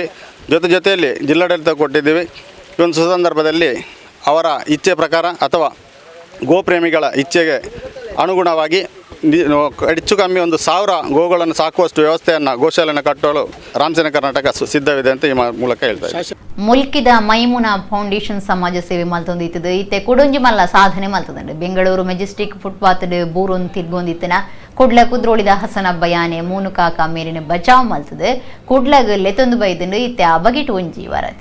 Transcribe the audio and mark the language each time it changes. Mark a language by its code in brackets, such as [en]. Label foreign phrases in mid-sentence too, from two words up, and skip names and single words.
[kn] ಜೊತೆಯಲ್ಲಿ ಜಿಲ್ಲಾಡಳಿತ ಕೊಟ್ಟಿದ್ದೀವಿ. ಈ ಒಂದು ಸುಸಂದರ್ಭದಲ್ಲಿ ಅವರ ಇಚ್ಛೆ ಪ್ರಕಾರ ಅಥವಾ ಗೋಪ್ರೇಮಿಗಳ ಇಚ್ಛೆಗೆ ಅನುಗುಣವಾಗಿ ಹೆಚ್ಚು ಕಮ್ಮಿ 1,000 ಗೋಗಳನ್ನು ಸಾಕುವಷ್ಟು ವ್ಯವಸ್ಥೆಯನ್ನು ಗೋಶಾಲೆಯನ್ನು ಕಟ್ಟಲು ರಾಮಸೇನೆ ಕರ್ನಾಟಕ ಸಿದ್ಧವಿದೆ ಅಂತ ಈ ಮೂಲಕ ಹೇಳ್ತಾ ಇದ್ದಾರೆ. [tcy] ಮುಲ್ಕಿದ ಮೈಮುನಾ ಫೌಂಡೇಶನ್ ಸಮಾಜ ಸೇವೆ ಮಲ್ತೊಂದಿತ್ತದು ಇತ್ತೆ ಕುಡೊಂಜಿ ಮಲ್ಲ ಸಾಧನೆ ಮಲ್ತದಂಡು ಬೆಂಗಳೂರು ಮೆಜೆಸ್ಟಿಕ್ ಫುಟ್ಪಾತ್ ಬೂರೊಂದು ತಿರ್ಗೊಂದಿತ್ತನ ಕುಡ್ಲ ಕುದ್ರೋಳಿದ ಹಸನಬ್ಬ ಯಾನೆ ಮೂನು ಕಾಕ ಮೇಲಿನ ಬಚಾವ್ ಮಲ್ತದೆ ಕುಡ್ಲಗ ಲೆತೊಂದು ಬೈದಂಡು ಇತ್ತೆ ಅಬಗಿಟ್ ಒಂಜಿ ವರದಿ.